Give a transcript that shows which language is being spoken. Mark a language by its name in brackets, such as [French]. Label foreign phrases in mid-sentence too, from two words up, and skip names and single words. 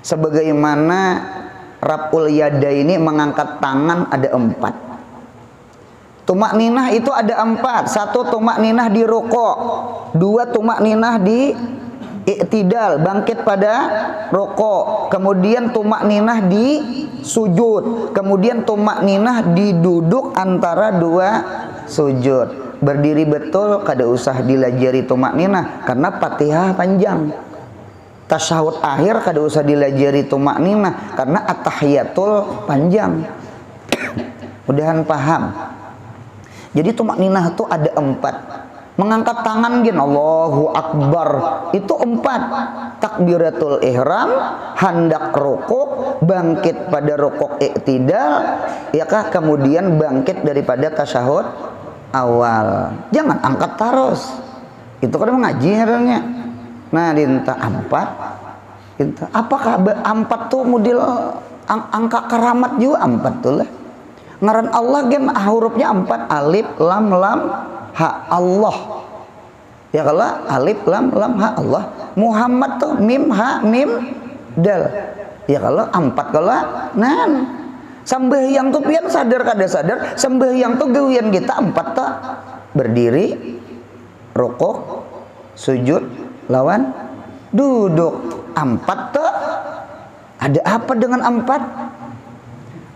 [Indonesian] Sebagaimana raf'ul yada ini mengangkat tangan ada 4. Tumak ninah itu ada 4. 1 tumak ninah di rukuk, 2 tumak ninah di i'tidal, bangkit pada rukuk, kemudian tumak ninah di sujud, kemudian tumak ninah di duduk antara 2 sujud. [Banjar] Berdiri betul kada usah dilajari tumak ninah karena Fatihah panjang. Tasyahud akhir kada usah dilajari tumak ninah karena at-tahiyatul panjang. [Indonesian] Mudahan paham. Jadi tumak ninah itu ada 4. [Banjar] Mengangkat tangan gin [Arabic] الله أكبر [Banjar] itu 4. [Indonesian] Takbiratul ihram, hendak rukuk, bangkit pada rukuk i'tidal, yakah, kemudian bangkit daripada tasyahud awal. Jangan angkat terus. [Banjar] Itu kan mengaji heranya. Nah, dinta 4. Dinta apakah 4 tuh model angka keramat juga 4 tuh lah. Ngaran Allah gen hurufnya 4, alif lam ha Allah. Ya kalau alif lam ha Allah. Muhammad tuh mim ha mim dal. Ya kalau 4 kalau nan. Sembahyang tuh pian sadar kada sadar, sembahyang tuh gawian kita 4 tuh. [Indonesian] Berdiri, rukuk, sujud, lawan duduk. [Banjar] 4 tuh. Ada apa dengan 4?